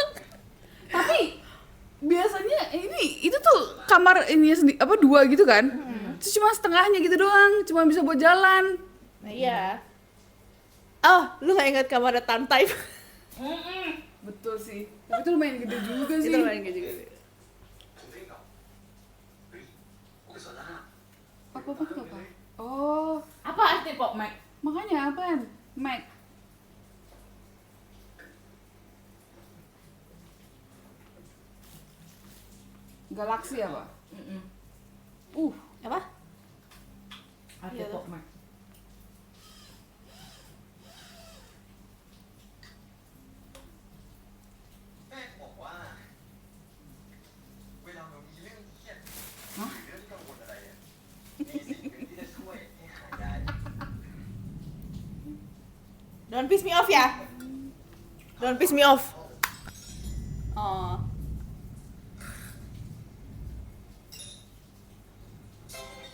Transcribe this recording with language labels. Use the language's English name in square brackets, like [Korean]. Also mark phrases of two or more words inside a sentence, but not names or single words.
[Indonesian] Tapi biasanya itu tuh kamar ini apa dua gitu kan? Itu cuma setengahnya gitu doang, cuma bisa buat jalan. Nah, iya. Oh, lu gak ingat kamarnya Tantai? Betul sih. Tapi itu lumayan gede juga sih. Itu lumayan gitu. [Thai] ผมเรียกเหรอเฮ้ยโอเคโซล่า [Indonesian] Apa? Oh, Apa arti Pop Mac? makanya apaan? Mac. Galaksi apa? Mm-mm. Apa? Arti Iya tuh. Pop Mac. [Thai] แม่บอกว่า เวลาเรามีเรื่องเครียดหรือเรื่องกังวลอะไรอ่ะมีสิ่งหนึ่งที่จะช่วยให้หายได้ [English] Don't piss me off ya. Don't piss me off. Oh.